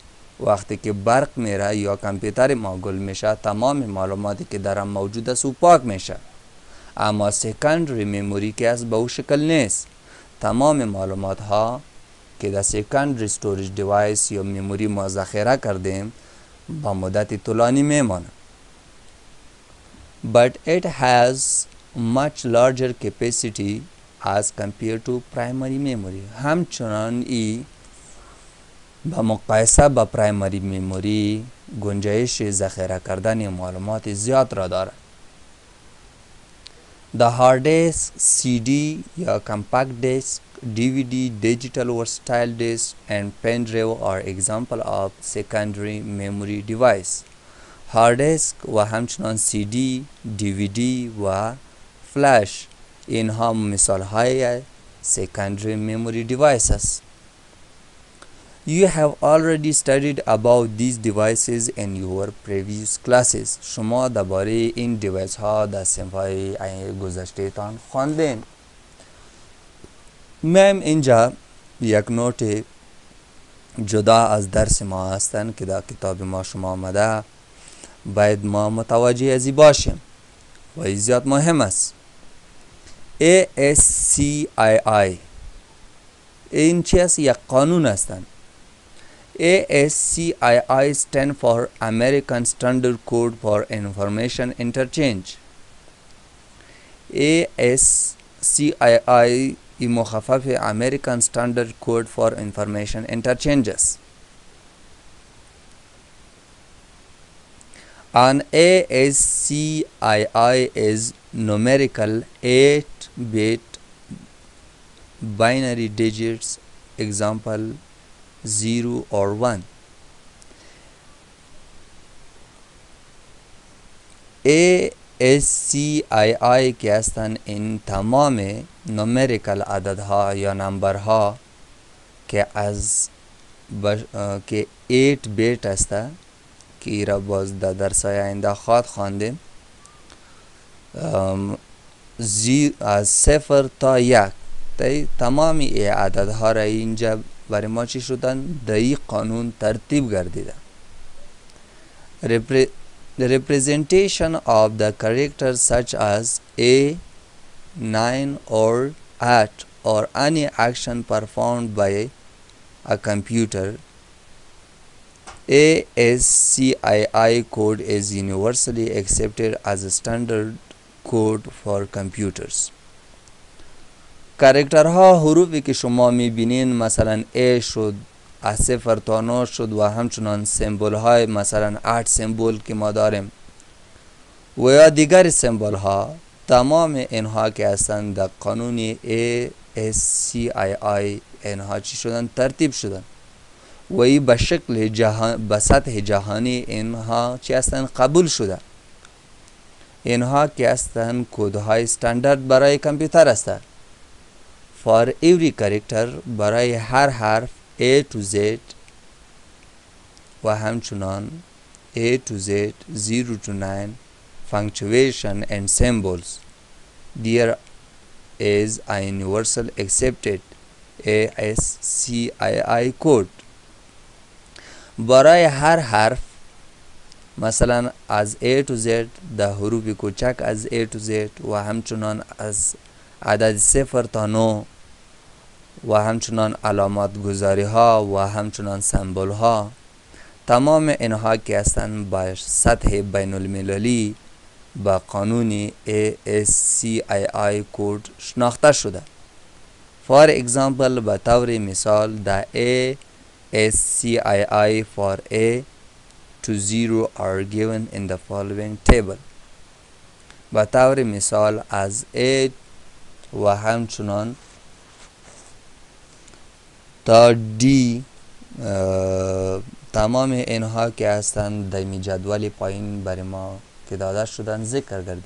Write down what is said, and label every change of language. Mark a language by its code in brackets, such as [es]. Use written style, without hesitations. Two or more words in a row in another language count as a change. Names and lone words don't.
[fa] وقتی که برق میره یا کامپیوتر ما گل میشه تمام معلوماتی که در رم موجود است او پاک میشه. اما [en] secondary memory [fa] که از به او شکل نیست. تمام معلومات ها که در [en] secondary storage device [fa] یا مموری ما ذخیره کردیم با مدت طولانی میمانه. [en] But it has much larger capacity as compared to primary memory. [fa] همچنان ای با مقایسه با [en] primary memory [fa] گنجایش ذخیره کردن معلومات زیاد را دارد. [en] The hard disk, CD یا compact disk, DVD, digital versatile disk and pen drive are example of secondary memory device. hard disk [fa] و همچنان CD, DVD و فلش اینها مثال های [en] secondary memory device [fa] است. [en] You have already studied about these devices in your previous classes. [fa] شما درباره این دیوایس ها در صنف‌های گذشته تان خواندین. میم اینجا یک نوت جدا از درس ما هستن که در کتاب ما شما آمده، باید ما متوجه ازی باشیم و زیاد مهم است. ASCII این چی است؟ یک قانون هستند. [en] ASCII stand for American Standard Code for Information Interchange. [fa] ASCII مخفف [en] American Standard Code for Information Interchanges. An ASCII is numerical 8-bit binary digits, example 0 or 1. [fa] ASCII که هستند این تمام نومریکل عددها یا نمبرها که از که 8 بیت است که ایرا باز در درسای آینده خواهد خواندیم، از 0 تا 1 تمامی ای عددها را اینجا برای ما چی شدن؟ در این قانون ترتیب گردیده. [en] The representation of the characters such as a, 9 or at or any action performed by a computer. ASCII code is universally accepted as a standard code for computers. [fa] کاراکترها حروفی که شما میبینین مثلا A شد، از 0 تا 9 شد و همچنان سمبول های مثلا 8 سمبول که ما داریم و یا دیگر سمبول ها، تمام اینها که هستند در قانون ASCII اینها چی شدن؟ ترتیب شدن و ای به شکل به سطح جهانی اینها چی هستند؟ قبول شده. اینها که هستند کودهای استاندارد برای کامپیوتر هستند. [en] For every character [fa] برای هر حرف [en] A to Z [fa] و همچنان [en] A to Z 0 to 9 punctuation and symbols, there is a universal accepted ASCII code. [fa] برای هر حرف مثلا از [en] A to Z [fa] در حروف کوچک از [en] A to Z [fa] و همچنان از عدد 0 تا 9 و همچنان علامات گذاری ها و همچنان سمبول ها، تمام اینها که هستند با سطح بین المللی با قانون ASCII کود شناخته شده. [en] For example [fa] به طور مثال [en] the ASCII for A to 0 are given in the following table. [fa] به طور مثال از A و همچنان تا D تمام اینها که هستند در جدول پایین برای ما که داده شدن ذکر گردیده.